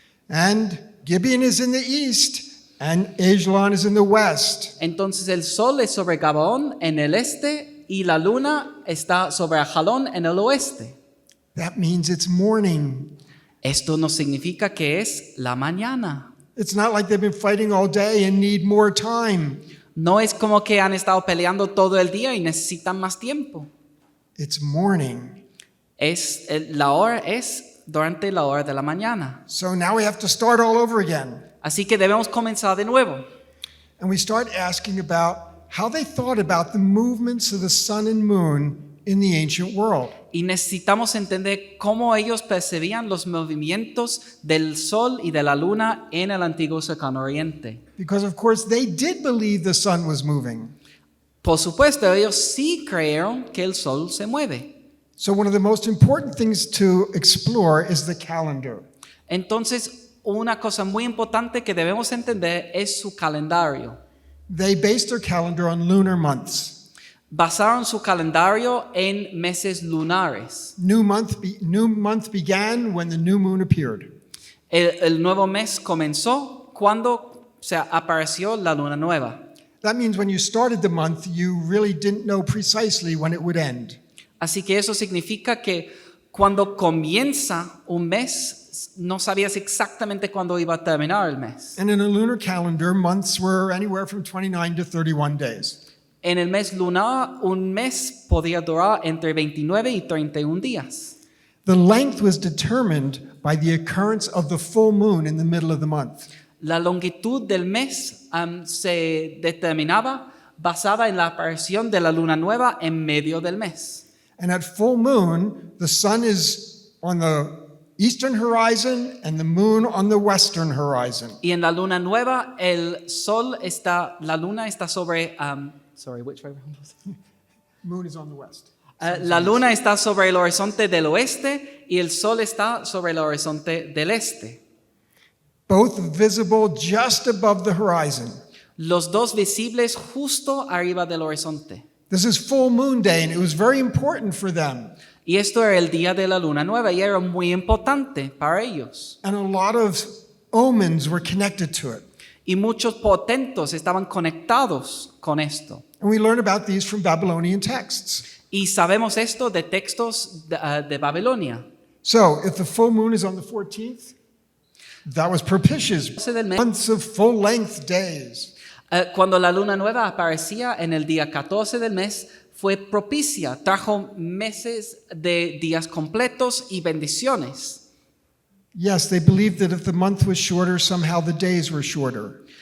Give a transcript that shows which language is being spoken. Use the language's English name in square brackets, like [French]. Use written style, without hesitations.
[English] And Gibeon is in the east and Ajalon is in the west. [Spanish] Entonces el sol es sobre Gabaón en el este y la luna está sobre Jalón en el oeste. [English] That means it's morning. [Spanish] Esto no significa que es la mañana. [English] It's not like they've been fighting all day and need more time. [Spanish] No es como que han estado peleando todo el día y necesitan más tiempo. [English] It's morning. [Spanish] La hora es durante la hora de la mañana. [English] So now we have to start all over again. [Spanish] Así que debemos comenzar de nuevo. [English] And we start asking about how they thought about the movements of the sun and moon in the ancient world. [Spanish] Y necesitamos entender cómo ellos percibían los movimientos del sol y de la luna en el antiguo cercano oriente. [English] Because of course they did believe the sun was moving. [Spanish] Por supuesto, ellos sí creyeron que el sol se mueve. [English] So one of the most important things to explore is the calendar. [Spanish] Entonces, una cosa muy importante que debemos entender es su calendario. [English] They based their calendar on lunar months. [Spanish] Basaron su calendario en meses lunares. [English] New month began when the new moon appeared. [Spanish] El nuevo mes comenzó cuando se apareció la luna nueva. [English] That means when you started the month, you really didn't know precisely when it would end. [Spanish] Así que eso significa que cuando comienza un mes, no sabías exactamente cuándo iba a terminar el mes. [English] And in a lunar calendar, months were anywhere from 29 to 31 days. [Spanish] En el mes lunar, un mes podía durar entre 29 y 31 días. [English] The length was determined by the occurrence of the full moon in the middle of the month. [Spanish] La longitud del mes se determinaba basada en la aparición de la luna nueva en medio del mes. [English] And at full moon, the sun is on the eastern horizon and the moon on the western horizon. [Spanish] Y en la luna nueva, la luna está sobre, [English] which way? Moon is on the west. [Spanish] La luna está sobre el horizonte del oeste y el sol está sobre el horizonte del este. [English] Both visible just above the horizon. [Spanish] Los dos visibles justo arriba del horizonte. [English] This is full moon day, and it was very important for them. [Spanish] Y esto era el día de la luna nueva y era muy importante para ellos. [English] And a lot of omens were connected to it. [Spanish] Y muchos portentos estaban conectados con esto. [English] And we learn about these from Babylonian texts. [Spanish] Y sabemos esto de textos de Babilonia. [English] So, if the full moon is on the 14th, that was propitious, months of full-length days. [Spanish] Cuando la luna nueva aparecía en el día 14 del mes, fue propicia, trajo meses de días completos y bendiciones. [English] Yes, they believed that if the month was shorter, somehow the days were shorter.